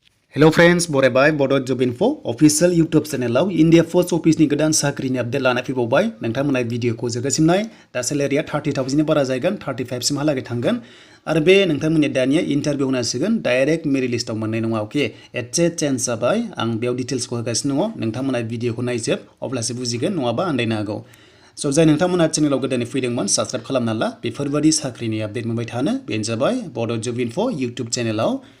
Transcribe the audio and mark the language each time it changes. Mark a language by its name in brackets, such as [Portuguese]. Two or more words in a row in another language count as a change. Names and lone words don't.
[English] Hello friends, [Bodo] बरायबाय Bodo Job Info [English] official YouTube channel [Bodo] India Post Office नि गोदान साख्रिनि अपडेट लाना फैबावबाय नोंथांमोना भिडिअखौ जोबजासिमनाय दा सेलारिया 30,000 नि बारा जागोन 35 सिमहालागै थांगोन आरो बे नोंथांमोननि दानिया इन्टारभिउ होनांसिगोन [English] direct merit list [Bodo] मोननाय नङा ओके एसे चेन्ज जाबाय आं बेयाव डिटेल्सखौ होगासिनो दङ नोंथांमोना भिडिअखौ नायजोब अब्लासो बुजिगोन नङाबा आन्दायनो हागौ स' जाय नोंथांमोना चेनेलाव गोदानै फैदोंमोन साबस्क्राइब खालामना ला बेफोरबायदि साख्रिनि अपडेट मोनबाय थानो बेनो जाबाय Bodo Job Info YouTube चेनेलाव